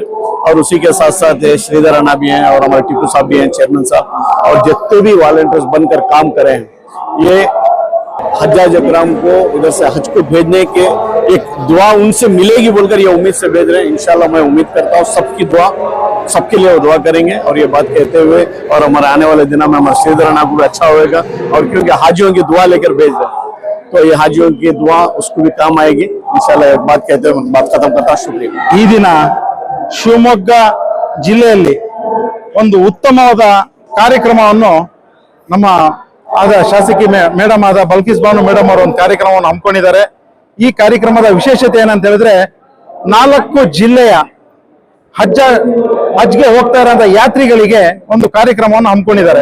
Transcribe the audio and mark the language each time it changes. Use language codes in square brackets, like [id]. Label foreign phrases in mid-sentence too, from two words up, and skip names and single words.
[hi] और उसी के साथ साथ श्रीधर राणा भी हैं और हमारे टीपू साहब भी हैं, चेयरमैन साहब, और जितने भी वॉलंटियर्स बनकर काम करे हैं, ये हज्जाज इकराम को उधर से हज को भेजने के एक दुआ उनसे मिलेगी बोलकर ये उम्मीद से भेज रहे हैं। इंशाल्लाह मैं उम्मीद करता हूँ सबकी दुआ, सबके लिए वो दुआ करेंगे। और ये बात कहते हुए, और हमारे आने वाले दिनों में हमारे श्रीधर राणा को भी अच्छा होगा, और क्योंकि हाजियों की दुआ लेकर भेज रहे हैं तो ये हाजियों की दुआ उसको भी काम आएगी इंशाल्लाह। एक बात कहते हुए बात खत्म करता हूं, शुक्रिया। [kn] ಈ ದಿನ ಶಿವಮೊಗ್ಗ ಜಿಲ್ಲೆಯಲ್ಲಿ ಒಂದು ಉತ್ತಮವಾದ ಕಾರ್ಯಕ್ರಮವನ್ನು ನಮ್ಮ ಆದ ಶಾಸಕಿ ಮೇಡಮ್ ಆದ ಬಲ್ಕಿಸ್ ಬಾನು ಮೇಡಮ್ ಅವರು ಒಂದು ಕಾರ್ಯಕ್ರಮವನ್ನು ಹಮ್ಮಿಕೊಂಡಿದ್ದಾರೆ. ಈ ಕಾರ್ಯಕ್ರಮದ ವಿಶೇಷತೆ ಏನಂತ ಹೇಳಿದ್ರೆ 4 ಜಿಲ್ಲೆಯ ಹಜ್ಗೆ ಹೋಗ್ತಾ ಇರೋಂಥ ಯಾತ್ರಿಗಳಿಗೆ ಒಂದು ಕಾರ್ಯಕ್ರಮವನ್ನು ಹಮ್ಮಿಕೊಂಡಿದ್ದಾರೆ.